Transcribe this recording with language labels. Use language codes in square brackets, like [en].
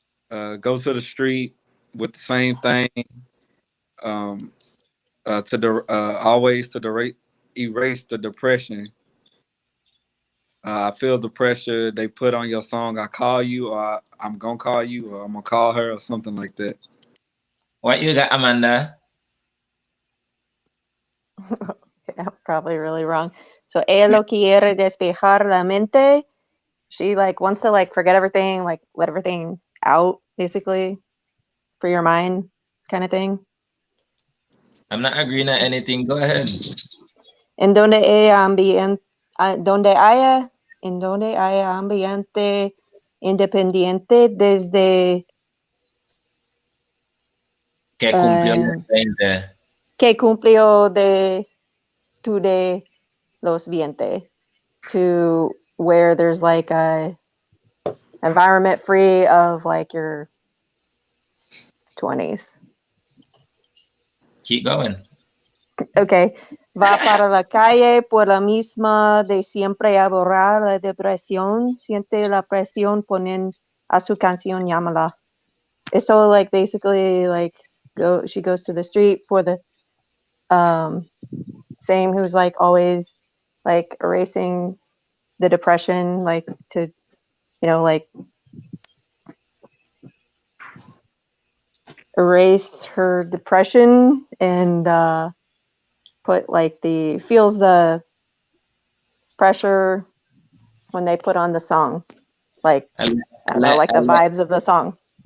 [en] Go to the street with the same thing. Always to erase the depression. I feel the pressure they put on your song. I call you, or I'm gonna call you, or I'm gonna call her, or something like that. What you got, Amanda? Okay, I'm probably really wrong. [es] So ella lo quiere despejar la mente. [en] She like wants to like forget everything, like let everything out, basically, for your mind, kind of thing. I'm not agreeing on anything. Go ahead. [es] En donde haya ambiente, en donde haya ambiente independiente desde que cumplió los 20. Que cumplió de los 20 [en] to where there's like a environment free of like your 20s. Keep going. Okay. [es] Va para la calle por la misma de siempre a borrar la depresión. Siente la presión, ponen a su canción, llámala. [en] So like basically like she goes to the street for the same who's like always like erasing the depression, like to, you know, like erase her depression and put like feels the pressure when they put on the song, like I don't know, like the vibes of the song.